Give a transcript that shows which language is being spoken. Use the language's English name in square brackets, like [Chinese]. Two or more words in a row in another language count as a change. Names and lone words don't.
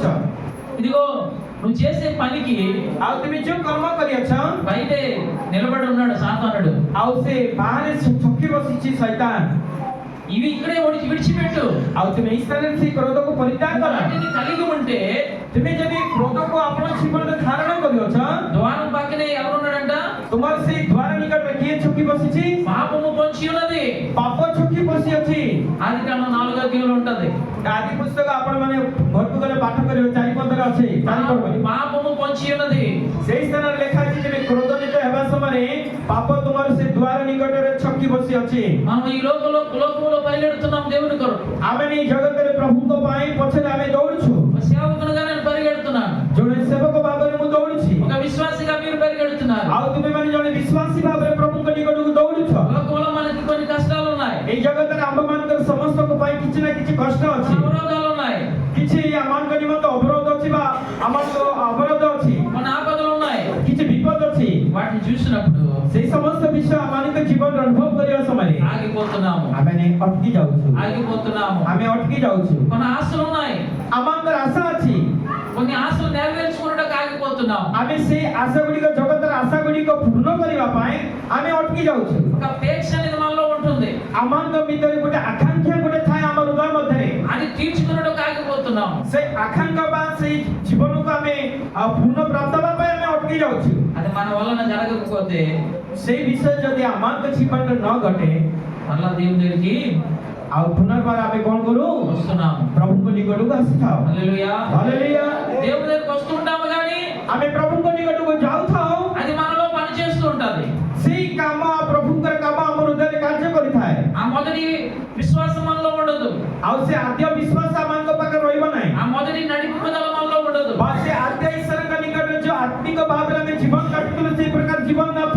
[Telugu] ఇదిగో నువ్వు చేసే పనికి [Odia] ଆଉ ତୁମେ ଯୋଉ କର୍ମ କରିଅଛ, [Telugu] బయటే నిలబడి ఉన్నాడు సాతానుడు. [Odia] ଆଉ ସେ ବାହାରେ ଛକି ବସିଛି ଶୈତାନ। [Telugu] ఇవి ఇక్కడే విడిచిపెట్టు. [Odia] ଆଉ ତୁମେ ଏଇ ସ୍ଥାନରେ ସେଇ କ୍ରୋଧକୁ ପରିତ୍ୟାଗ କର। [Telugu] వాటిని కలిగి ఉంటే [Odia] ତୁମେ ଯଦି କ୍ରୋଧକୁ ଆପଣ ଜୀବନରେ ଧାରଣ କରିଅଛ, [Telugu] ద్వారం పక్కనే ఎవరున్నాడంట, [Odia] ତୁମର ସେଇ ଦ୍ୱାର ନିକଟରେ କିଏ ଛକି ବସିଛି? [Telugu] పాపము పొంచి ఉన్నది. [Odia] ପାପ ଛକି ବସିଅଛି। [Telugu] ఆది కాండం 4వ అధ్యాయంలో ఉంటది. [Odia] ଆଦି ପୁସ୍ତକ ଆପଣ ମାନେ ଘରକୁ ଗଲେ ପାଠ କରିବେ, 4 ଅଛି। [Telugu] పాపము పొంచి ఉన్నది. [Odia] ସେଇ ସ୍ଥାନରେ ଲେଖା ଅଛି, ତୁମେ କ୍ରୋଧନିତ ହେବା ସମୟରେ ପାପ ତୁମର ସେ ଦ୍ୱାର ନିକଟରେ ଛକି ବସିଅଛି। [Telugu] మనం ఈ లోకములో పరిగెడుతున్నాం దేవుని కొరకు. [Odia] ଆମେ ଏଇ ଜଗତରେ ପ୍ରଭୁଙ୍କ ପାଇଁ ପଛରେ ଆମେ ଦୌଡୁଛୁ। [Telugu] సేవకునిగా నేను పరిగెడుతున్నాను, [Odia] ଜଣେ ସେବକ ଭାବରେ ମୁଁ ଦୌଡୁଛି, [Telugu] ఒక విశ్వాసిగా మీరు పరిగెడుతున్నారు. [Odia] ଆଉ ତୁମେ ମାନେ ଜଣେ ବିଶ୍ୱାସୀ ଭାବରେ ପ୍ରଭୁଙ୍କ ନିକଟକୁ ଦୌଡୁଛ। [Telugu] లోకంలో మనకి కొన్ని కష్టాలు ఉన్నాయి, [Odia] ଏଇ ଜଗତରେ ଆମମାନଙ୍କର ସମସ୍ତଙ୍କ ପାଇଁ କିଛି ନା କିଛି କଷ୍ଟ ଅଛି, [Telugu] అవరోధాలు ఉన్నాయి, [Odia] କିଛି ଆମମାନଙ୍କ ନିମନ୍ତେ ଅବରୋଧ ଅଛି ବା ଆମମାନଙ୍କ ଅବରୋଧ ଅଛି, [Telugu] కొన్ని ఆపదలు ఉన్నాయి. [Odia] କିଛି ବିପଦ ଅଛି। [Telugu] వాటిని చూసినప్పుడు [Odia] ସେଇ ସମସ୍ତ ବିଷୟ ଆମମାନଙ୍କ ଜୀବନ ଅନୁଭବ କରିବା ସମୟରେ [Telugu] ఆగిపోతున్నాము [Odia] ଆମେ ଅଟକି ଯାଉଛୁ [Telugu] ఆగిపోతున్నాము [Odia] ଆମେ ଅଟକି ଯାଉଛୁ [Telugu] కొన్ని ఆశలు ఉన్నాయి [Odia] ଆମଙ୍କର ଆଶା ଅଛି [Telugu] కొన్ని ఆశలు నెరవేర్చుకున్నట్టుగా ఆగిపోతున్నాము [Odia] ଆମେ ସେ ଆଶା ଗୁଡ଼ିକ ଜଗତର ଆଶା ଗୁଡ଼ିକ ପୂର୍ଣ୍ଣ କରିବା ପାଇଁ ଆମେ ଅଟକି ଯାଉଛୁ [Telugu] ఒక అపేక్ష అనేది మనలో ఉంటుంది [Odia] ଆମଙ୍କ ଭିତରେ ଗୋଟେ ଆକାଂକ୍ଷା ଗୋଟେ ଥାଏ ଆମ ହୃଦୟ ମଧ୍ୟରେ [Telugu] అది తీర్చుకున్నట్టుగా ఆగిపోతున్నాము [Odia] ସେ ଆକାଂକ୍ଷା ବା ସେଇ ଜୀବନକୁ ଆମେ ପୂର୍ଣ୍ଣ ପ୍ରାପ୍ତ ହେବା ପାଇଁ ଆମେ ଅଟକି ଯାଉଛୁ [Telugu] అది మన వలన జరగకపోతే [Odia] ସେଇ ବିଷୟ ଯଦି ଆମଙ୍କ ଜୀବନରେ ନ ଘଟେ [Telugu] మళ్ళా దేవుని దగ్గరికి [Odia] ଆଉ ପୁନର୍ବାର ଆମେ କଣ କରୁ [Telugu] వస్తున్నాము [Odia] ପ୍ରଭୁଙ୍କ ନିକଟକୁ ଆସିଥାଉ [Telugu] హల్లెలూయా [Odia] ହାଲେଲୁୟା [Telugu] దేవుని దగ్గరికి వస్తుంటాము కానీ [Odia] ଆମେ ପ୍ରଭୁଙ୍କ ନିକଟକୁ ଯାଉଥାଉ [Telugu] అది మనలో పని చేస్తూ ఉంటది [Odia] ସେଇ କାମ ପ୍ରଭୁଙ୍କର କାମ ଆମ ହୃଦୟରେ କାର୍ଯ୍ୟ କରିଥାଏ [Telugu] ఆ మొదటి విశ్వాసం మనలో ఉండదు [Odia] ଆଉ ସେ ଆଦ୍ୟ ବିଶ୍ୱାସ ଆମଙ୍କ ପାଖରେ ରହିବ ନାହିଁ [Telugu] ఆ మొదటి నడిపింపుదల మనలో ఉండదు [Odia] ବା ସେ ଆଦ୍ୟ ଈଶ୍ୱରଙ୍କ ନିକଟରେ ଯୋଉ ଆତ୍ମିକ ଭାବରେ ଆମେ ଜୀବନ କାଟୁଥିଲୁ ସେଇ ପ୍ରକାର ଜୀବନ ନଥିବ